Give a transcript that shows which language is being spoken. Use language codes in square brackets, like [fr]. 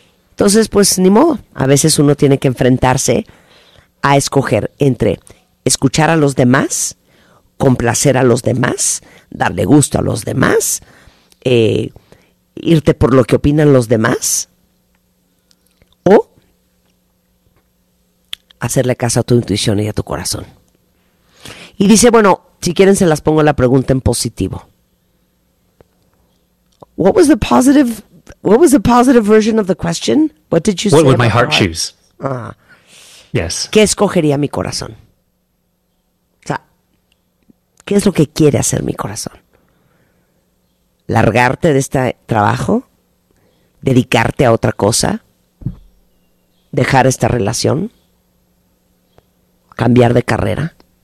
[es] Entonces, pues ni modo, a veces uno tiene que enfrentarse a escoger entre escuchar a los demás, complacer a los demás, darle gusto a los demás, irte por lo que opinan los demás, o hacerle caso a tu intuición y a tu corazón. Y dice, bueno, si quieren se las pongo la pregunta en positivo. [en] What was the positive? What was the positive version of the question? What did you say? What would my heart choose? Ah. Yes. [es] ¿Qué escogería mi corazón? O sea, ¿qué es lo que quiere hacer mi corazón? ¿Largarte de este trabajo? ¿Dedicarte a otra cosa? ¿Dejar esta relación? ¿Cambiar de carrera?